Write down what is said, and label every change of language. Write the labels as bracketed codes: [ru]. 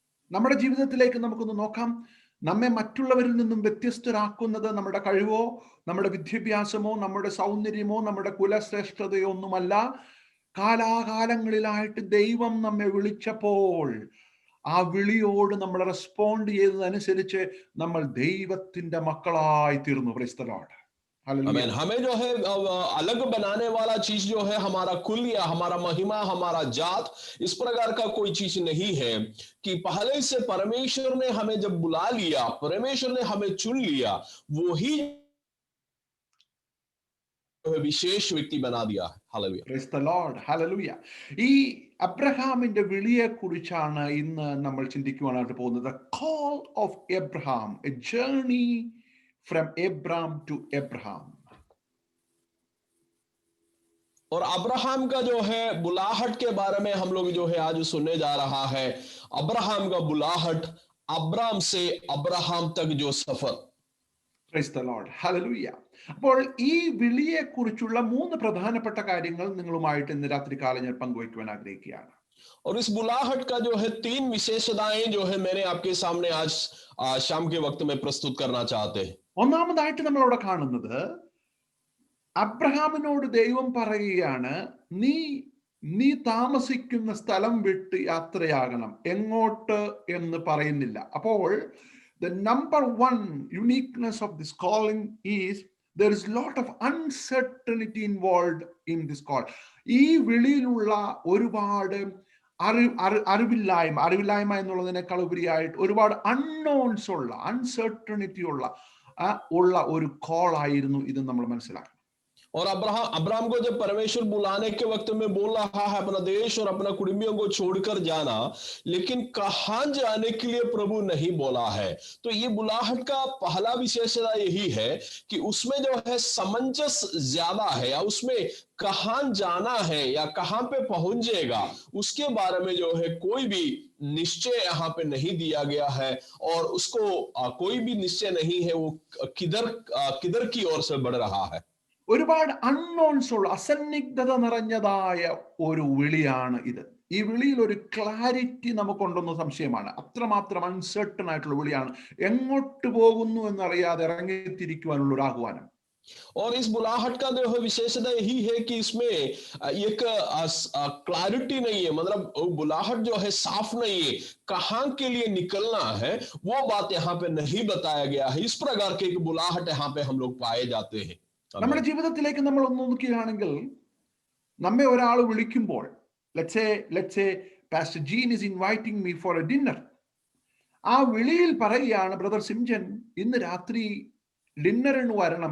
[ml] നമ്മുടെ ജീവിതത്തിലേക്ക് നമുക്കൊന്ന് നോക്കാം. നമ്മെ മറ്റുള്ളവരിൽ നിന്നും വ്യത്യസ്തരാക്കുന്നത് നമ്മുടെ കഴിവോ നമ്മുടെ വിദ്യാഭ്യാസമോ നമ്മുടെ സൗന്ദര്യമോ നമ്മുടെ കുലശ്രേഷ്ഠതയോ ഒന്നുമല്ല. കാലാകാലങ്ങളിലായിട്ട് ദൈവം നമ്മെ വിളിച്ചപ്പോൾ ആ വിളിയോട് നമ്മൾ റെസ്പോണ്ട് ചെയ്തതനുസരിച്ച് നമ്മൾ ദൈവത്തിന്റെ മക്കളായി തീർന്നു. [en] Praise the Lord. [hi] आमीन. हमें जो है अलग बनाने वाला चीज जो है हमारा कुल या हमारा महिमा, हमारा जात, इस प्रकार का कोई चीज नहीं है कि पहले से परमेश्वर ने हमें जब बुला लिया, परमेश्वर ने हमें चुन लिया, वो ही [ml] വിശേഷ വ്യക്തി ബനാ Diya. Hallelujah. [en] Praise the Lord. Hallelujah. [ml] ഈ അബ്രഹാമിന്റെ വിളിയെ കുറിച്ചാണ് ഇന്ന് നമ്മൾ ചിന്തിക്കുവാനായിട്ട് പോകുന്നത്. [en] Call of Abraham, a journey from Abram to Abraham. [hi] और अब्राहम का जो है बुलाहट के बारे में हम लोग जो है आज सुनने जा रहा है. अब्राहम का बुलाहट, अब्राम से अब्राहम तक जो सफर. [en] Praise the lord. Hallelujah. [ml] അപ്പോൾ ഈ വിളിയെ കുറിച്ചുള്ള 3 പ്രധാനപ്പെട്ട കാര്യങ്ങൾ നിങ്ങളുമായിട്ട് ഇന്ന് രാത്രികാലം ഞാൻ പങ്കുവയ്ക്കുവാൻ ആഗ്രഹിക്കുകയാണ്. [hi] और इस बुलाहट का जो है 3 विशेषताएं जो है मैंने आपके सामने आज शाम के वक्त में प्रस्तुत करना चाहते हैं. [ml] ഒന്നാമതായിട്ട് നമ്മൾ അവിടെ കാണുന്നത് അബ്രഹാമിനോട് ദൈവം പറയുകയാണ്, നീ താമസിക്കുന്ന സ്ഥലം വിട്ട് യാത്രയാകണം. എങ്ങോട്ട് എന്ന് പറയുന്നില്ല. [en] അപ്പോൾ the number 1 uniqueness of this calling is there is a lot of uncertainty involved in this call. [ml] ഈ വിളിയിലുള്ള ഒരുപാട് അറിവില്ലായ്മ എന്നുള്ളതിനേക്കാൾ ഉപരിയായിട്ട് ഒരുപാട് അൺനോൺസ് ഉള്ള, അൺസർട്ടണിറ്റി ഉള്ള ഒരു കോൾ ആയിരുന്നു ഇത് നമ്മൾ മനസ്സിലാക്കണം. [hi] और अब्राहम को जब परमेश्वर बुलाने के वक्त में बोल रहा है अपना देश और अपना कुटुंबियों को छोड़कर जाना, लेकिन कहां जाने के लिए प्रभु नहीं बोला है। तो ये बुलाहट का पहला विशेषता यही है कि उसमें जो है समंजस ज्यादा है, या उसमें कहां जाना है या कहां पे पहुंचेगा उसके बारे में जो है कोई भी निश्चय यहाँ पे नहीं दिया गया है, और उसको कोई भी निश्चय नहीं है वो किधर की ओर से बढ़ रहा है। [ml] ഒരുപാട് അൺനോൺസ് ഉള്ള, അസന്നിഗ്ധത നിറഞ്ഞതായ ഒരു വിളിയാണ് ഇത്. ഈ വിളിയിൽ ഒരു ക്ലാരിറ്റി നമുക്കുണ്ടെന്ന് സംശയമാണ്. അത്രമാത്രം അൺസർട്ടൺ ആയിട്ടുള്ള വിളിയാണ്. എങ്ങോട്ട് പോകുന്നു എന്നറിയാതെ ഇറങ്ങിത്തിരിക്കുവാനുള്ള ഒരു ആഹ്വാനം. [hi] और इस बुलाहट का जो है विशेषता यही है कि इसमें एक क्लैरिटी नहीं है, मतलब बुलाहट जो है साफ नहीं है, कहां के लिए निकलना है वो बात यहाँ पे नहीं बताया गया है। इस प्रकार के एक बुलाहट यहाँ पे हम लोग पाए जाते हैं। [ml] നമ്മുടെ ജീവിതത്തിലേക്ക് നമ്മൾ ഒന്ന് നോക്കുകയാണെങ്കിൽ, നമ്മെ ഒരാൾ വിളിക്കുമ്പോൾ, [en] let's say Pastor Jean is inviting me for a dinner. [ml] ആ വിളിയിൽ പറയുകയാണ്, ബ്രദർ സിംജൻ ഇന്ന് രാത്രി ഡിന്നറിന് വരണം.